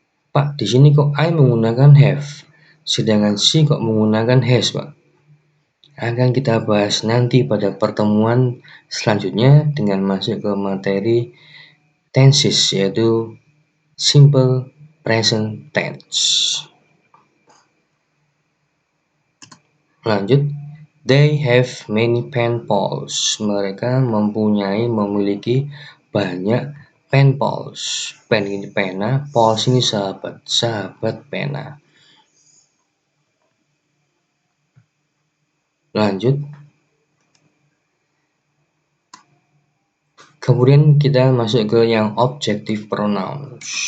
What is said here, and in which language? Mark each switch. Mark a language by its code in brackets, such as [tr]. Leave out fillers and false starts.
[id] Pak, di sini kok I menggunakan have, sedangkan she kok menggunakan has, Pak? Akan kita bahas nanti pada pertemuan selanjutnya dengan masuk ke materi tenses, yaitu simple present tense. Lanjut, [en] they have many pen pals. [id] Mereka memiliki banyak pen pals. Pen ini pena, pals ini sahabat pena. Lanjut, kemudian kita masuk ke yang objective pronouns.